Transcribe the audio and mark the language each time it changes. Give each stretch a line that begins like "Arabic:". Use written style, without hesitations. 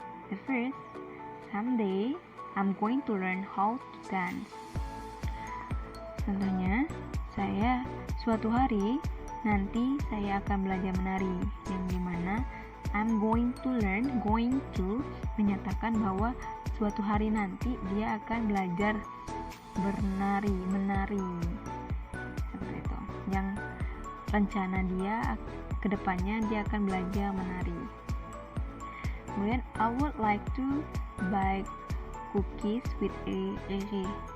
English: The first, someday I'm going to learn how to dance.
Indonesian: Contohnya, suatu hari nanti saya akan belajar menari, yang dimana
English: I'm going to learn, going to
Indonesian: menyatakan bahwa suatu hari nanti dia akan belajar menari seperti itu, yang rencana dia kedepannya dia akan belajar menari.
English: Kemudian I would like to buy cookies with Riri.